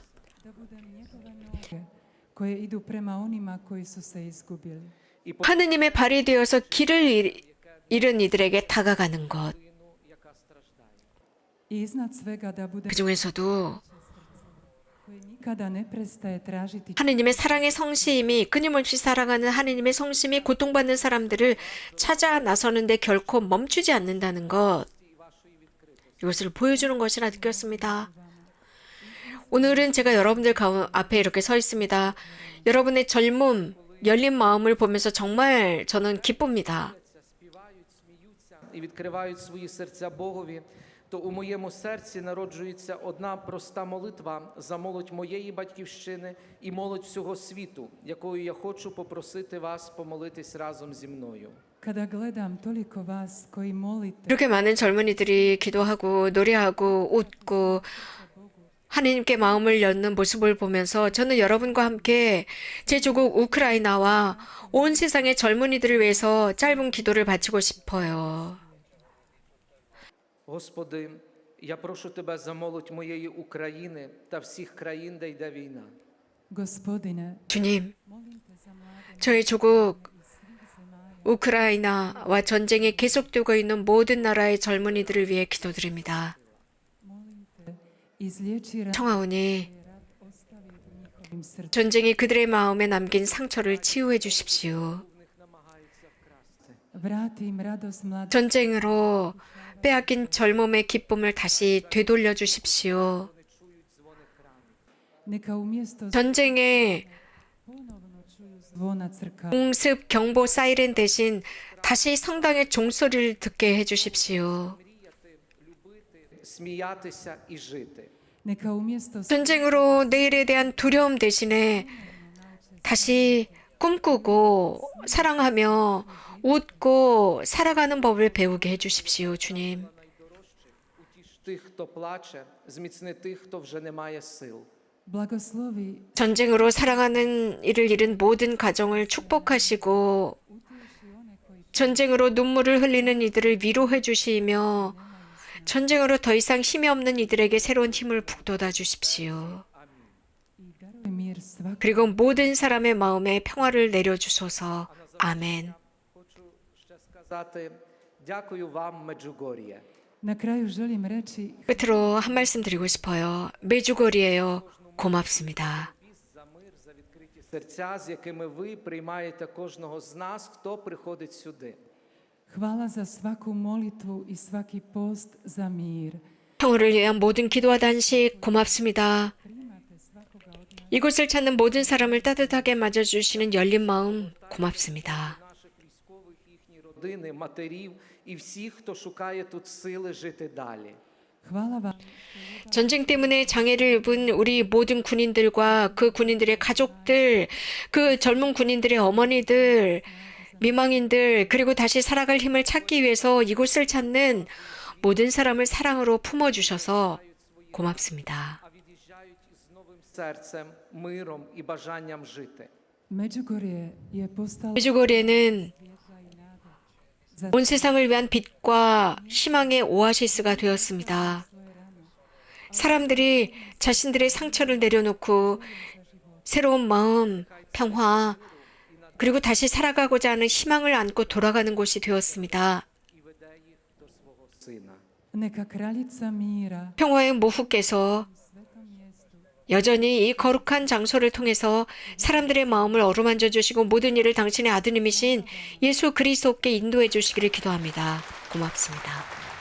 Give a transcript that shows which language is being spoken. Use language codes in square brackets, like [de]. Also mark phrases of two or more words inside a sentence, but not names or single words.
[hr] da budem njegove noge koje idu prema onima koji su se izgubili. [ko] 하느님의 발이 되어서 길을 잃은 이들에게 다가가는 것, [hr] I iznad svega da budem [ko] 그 중에서도 [hr] koji nikada ne prestaje tražiti [ko] 하느님의 사랑의 성심이, 끊임없이 사랑하는 하느님의 성심이 고통받는 사람들을 찾아 나서는데 결코 멈추지 않는다는 것, 이것을 보여주는 것이라 느꼈습니다. 오늘은 제가 여러분들 앞에 이렇게 서 있습니다. 여러분의 젊음, 열린 마음을 보면서 정말 저는 기쁩니다. [uk] Співають, сміються і відкривають свої серця Богові, то у моєму серці народжується одна проста молитва за молодь моєї батьківщини і молодь всього світу, якою я хочу попросити вас помолитись разом зі мною. [hr] kada gledam toliko vas koji molite [ko] 이렇게 많은 젊은이들이 기도하고 노래하고 웃고 하나님께 마음을 여는 모습을 보면서 저는 여러분과 함께 제 조국 우크라이나와 온 세상의 젊은이들을 위해서 짧은 기도를 바치고 싶어요. [uk] Господи, я прошу Тебе за молодь моєї України та всіх країн, де йде війна. [hr] Gospodine, [ko] 주님, [hr] molim te za mlade [ko] 저희 조국 우크라이나와 전쟁이 계속되고 있는 모든 나라의 젊은이들을 위해 기도드립니다. [hr] molim te izliječi rat [ko] 청하오니 [hr] ostavi u njihovim srcima. [ko] 전쟁이 그들의 마음에 남긴 상처를 치유해 주십시오. [hr] Vrati im radost mlade [ko] 전쟁으로 빼앗긴 젊음의 기쁨을 다시 되돌려 주십시오. [hr] neka umjesto [ko] 전쟁에 [hr] ponovno čuju zvona crkava. [ko] 공습 경보 사이렌 대신 다시 성당의 종소리를 듣게 해 주십시오. [uk] Сміятися і жити. [hr] Neka umjesto [ko] 전쟁으로 내일에 대한 두려움 대신에 다시 꿈꾸고 사랑하며 웃고 살아가는 법을 배우게 해 주십시오, 주님. [uk] Утіш тих, хто плаче, зміцни тих, хто вже не має сил. [hr] blagoslovi [ko] 전쟁으로 사랑하는 이를 잃은 모든 가정을 축복하시고 전쟁으로 눈물을 흘리는 이들을 위로해 주시며 전쟁으로 더 이상 힘이 없는 이들에게 새로운 힘을 북돋아 주십시오. [hr] i daruj mir svakom [ko] 그리고 모든 사람의 마음에 평화를 내려주소서. 아멘. [uk] Хочу ще сказати дякую вам, Меджугор'є. [hr] Na kraju želim reći [ko] 끝으로 한 말씀 드리고 싶어요. 메주거리에요. 고맙습니다. [uk] За мир, за відкриті серця, з якими ви приймаєте кожного з нас, хто приходить сюди. [hr] hvala za svaku molitvu i svaki post za mir. [ko] 평화를 위한 모든 기도와 단식 고맙습니다. 이곳을 찾는 모든 사람을 따뜻하게 맞아주시는 열린 마음 고맙습니다. [uk] Наших військових, їхні родини, матерів і всіх, хто шукає тут сили жити далі. [hr] Hvala vam [ko] 전쟁 때문에 장애를 입은 우리 모든 군인들과 그 군인들의 가족들, 그 젊은 군인들의 어머니들, 미망인들, 그리고 다시 살아갈 힘을 찾기 위해서 이곳을 찾는 모든 사람을 사랑으로 품어주셔서 고맙습니다. [uk] А від'їжджають із новим серцем, миром і бажанням жити. [hr] Međugorje je postalo [ko] 메주거리에는 [hr] za [ko] 온 세상을 위한 빛과 희망의 오아시스가 되었습니다. 사람들이 자신들의 상처를 내려놓고 새로운 마음, 평화, 그리고 다시 살아가고자 하는 희망을 안고 돌아가는 곳이 되었습니다. [uk] І веде їх до свого сина. [hr] neka kraljica mira [ko] 평화의 모후께서 [hr] svetom mjestu [ko] 여전히 이 거룩한 장소를 통해서 사람들의 마음을 어루만져 주시고 모든 일을 당신의 아드님이신 예수 그리스도께 인도해 주시기를 기도합니다. 고맙습니다.